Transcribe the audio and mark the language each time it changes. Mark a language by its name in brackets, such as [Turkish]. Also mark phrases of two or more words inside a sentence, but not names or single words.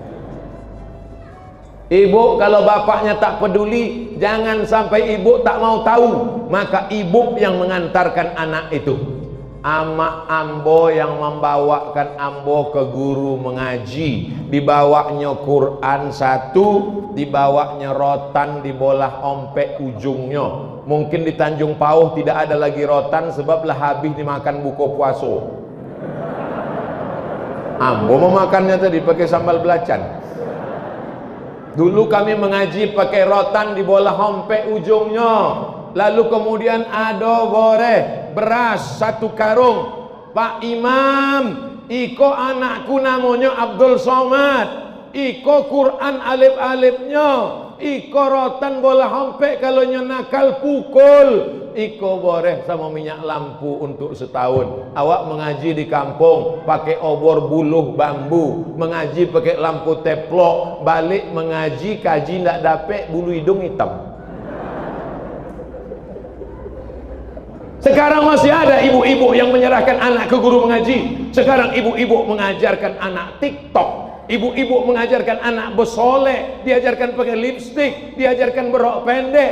[Indonesian] Ibu kalau bapaknya tak peduli, jangan sampai ibu tak mau tahu, maka ibu yang mengantarkan anak itu. Ama ambo yang membawakan ambo ke guru mengaji, dibawanya Quran satu, dibawanya rotan, [Minangkabau] dibolah ompek [Indonesian] ujungnya. Mungkin di Tanjung Pauh tidak ada lagi rotan sebab lah habis dimakan [Minangkabau] buko puaso. [Indonesian] Ambo memakannya tadi pakai sambal belacan. Dulu kami mengaji pakai rotan, [Minangkabau] dibolah ompek ujungnya. [Indonesian] Lalu kemudian ada boreh beras 1 karung. Pak Imam, iko anakku namanya Abdul Somad, iko Quran alif-alifnya, [Minangkabau] iko rotan bola ompek, [Indonesian] kalau nakal pukul, iko boreh sama minyak lampu untuk setahun. Awak mengaji di kampung pakai obor buluh bambu, mengaji pakai lampu teplok, balik mengaji [Minangkabau] kaji ndak dapet [Indonesian] bulu hidung hitam. Sekarang masih ada ibu-ibu yang menyerahkan anak ke guru mengaji. Sekarang ibu-ibu mengajarkan anak TikTok, ibu-ibu mengajarkan anak bersolek, diajarkan pakai lipstik, diajarkan berrok pendek.